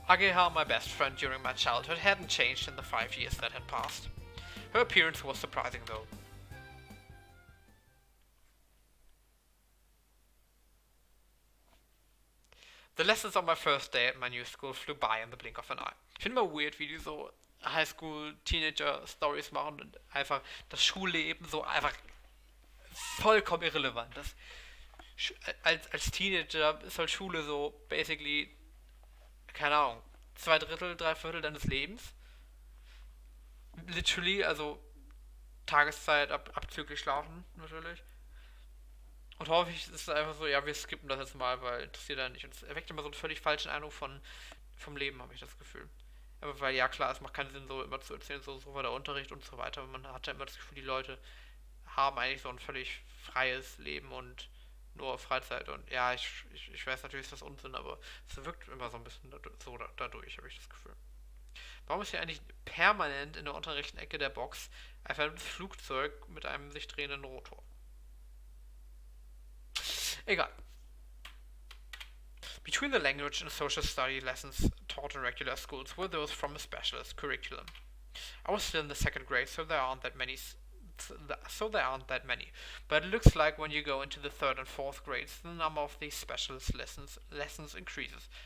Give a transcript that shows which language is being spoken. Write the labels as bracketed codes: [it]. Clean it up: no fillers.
[en] Ageha, my best friend during my childhood, hadn't changed in the 5 years that had passed. Her appearance was surprising though. The lessons on my first day at my new school flew by in the blink of an eye. [de] Ich finde mal weird, wie die so Highschool-Teenager-Stories machen und einfach das Schulleben so einfach vollkommen irrelevant. Als Teenager ist halt Schule so basically, keine Ahnung, 2/3, 3/4 deines Lebens. Literally, also Tageszeit abzüglich schlafen, natürlich. Und häufig ist es einfach so, ja, wir skippen das jetzt mal, weil interessiert ja nicht. Und es erweckt immer so einen völlig falschen Eindruck vom Leben, habe ich das Gefühl. Aber weil, ja klar, es macht keinen Sinn, so immer zu erzählen, so war der Unterricht und so weiter. Man hat ja immer das Gefühl, die Leute haben eigentlich so ein völlig freies Leben und nur Freizeit. Und ja, ich weiß natürlich, ist das Unsinn, aber es wirkt immer so ein bisschen dadurch, habe ich das Gefühl. Warum ist hier eigentlich permanent in der unteren rechten Ecke der Box einfach ein Flugzeug mit einem sich drehenden Rotor? Egal. [en] Between the language and social study lessons taught in regular schools were those from a specialist curriculum. I was still in the second grade, so there aren't that many. But it looks like when you go into the third and fourth grades, the number of these specialist lessons increases.